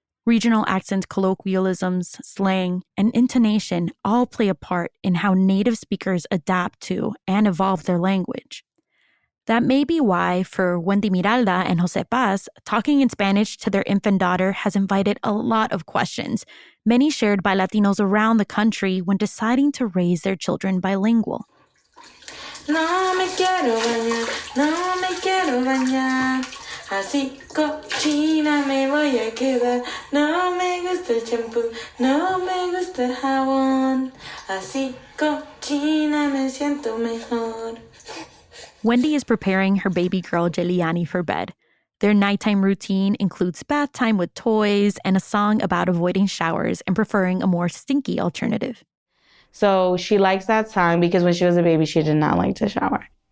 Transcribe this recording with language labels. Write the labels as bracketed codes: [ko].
[en] Regional accents, colloquialisms, slang, and intonation all play a part in how native speakers adapt to and evolve their language. That may be why, for Wendy, Miralda, and José Paz, talking in Spanish to their infant daughter has invited a lot of questions, many shared by Latinos around the country when deciding to raise their children bilingual. [es] No me quiero bañar, no me quiero bañar. Así cochina me voy a quedar. No me gusta el champú, no me gusta el jabón. Así cochina me siento mejor. [en] Wendy is preparing her baby girl Jelyani for bed. Their nighttime routine includes bath time with toys and a song about avoiding showers and preferring a more stinky alternative. So she likes that song because when she was a baby, she did not like to shower.